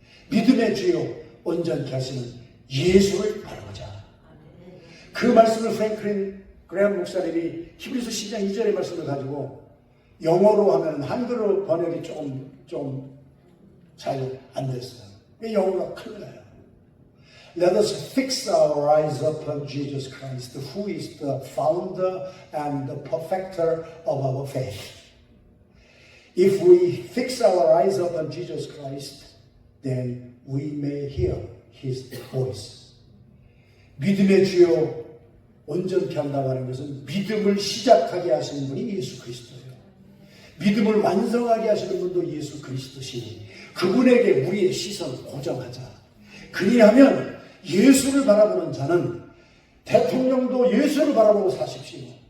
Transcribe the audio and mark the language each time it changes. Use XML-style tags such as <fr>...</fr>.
<ko>믿음의 주요 온전케 하시는 예수를 바라보자. 그 말씀을 프랭클린 그레암 목사님이 히브리서 12장 2절의 말씀을 가지고 영어로 하면 한글로 번역이 좀 잘 안 됐어요. 영어가 큰일 나요.</ko> <en>Let us fix our eyes upon Jesus Christ, who is the founder and the perfecter of our faith. If we fix our eyes upon Jesus Christ, then we may hear His voice.</en> <ko>믿음의 주요 온전케 한다고 하는 것은 믿음을 시작하게 하시는 분이 예수 그리스도예요. 믿음을 완성하게 하시는 분도 예수 그리스도시니 그분에게 우리의 시선을 고정하자. 그리하면 예수를 바라보는 자는 대통령도 예수를 바라보고 사십시오.</ko>